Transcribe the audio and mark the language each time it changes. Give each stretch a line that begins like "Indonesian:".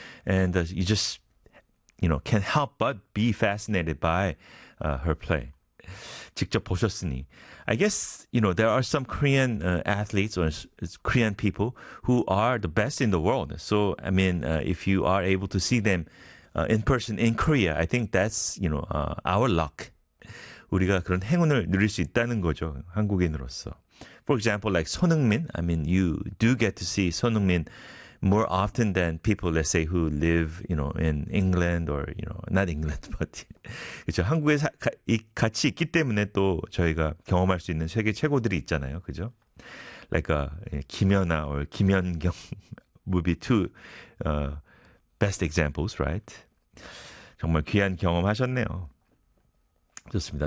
English: And you just, you know, can't help but be fascinated by her play.
Korean: 직접 보셨으니
English: I guess, you know, there are some Korean athletes or Korean people who are the best in the world. So, I mean, if you are able to see them in person in Korea, I think that's, you know, our luck.
Korean: 우리가 그런 행운을 누릴 수 있다는 거죠, 한국인으로서.
English: For example, like 손흥민, I mean, you do get to see 손흥민 more often than people, let's say, who live, you know, in England or, you know, not England, but
Korean: 그렇죠. 한국에 같이 있기 때문에 또 저희가 경험할 수 있는 세계 최고들이 있잖아요. 그죠?
English: Like 김연아 or 김연경 would be two best examples, right?
Korean: 정말 귀한 경험하셨네요. 좋습니다.